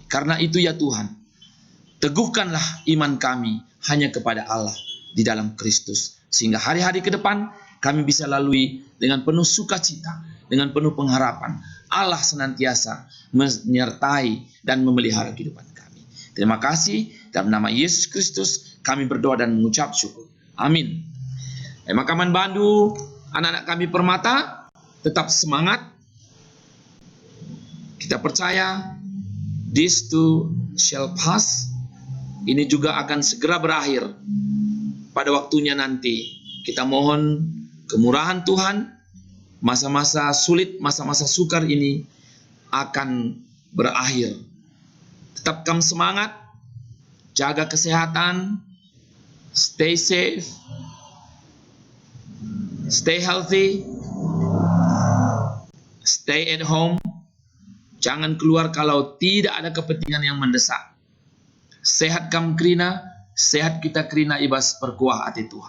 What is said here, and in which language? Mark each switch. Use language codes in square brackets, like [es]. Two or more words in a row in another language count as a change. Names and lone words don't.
[id] Karena itu ya Tuhan, teguhkanlah iman kami hanya kepada Allah di dalam Kristus. Sehingga hari-hari ke depan kami bisa lalui dengan penuh sukacita, dengan penuh pengharapan. Allah senantiasa menyertai dan memelihara kehidupan kami. Terima kasih, dalam nama Yesus Kristus kami berdoa dan mengucap syukur. Amin. [btx] Makaman Bandu, [id] anak-anak kami permata, tetap semangat. Kita percaya [en] this too shall pass. [id] Ini juga akan segera berakhir pada waktunya nanti. Kita mohon kemurahan Tuhan, masa-masa sulit, masa-masa sukar ini akan berakhir. Tetapkan semangat, jaga kesehatan, [en] stay safe, stay healthy, stay at home. [id] Jangan keluar kalau tidak ada kepentingan yang mendesak. [btx] Sehat kam krina, sehat kita krina ibas perkuah hati Tuhan.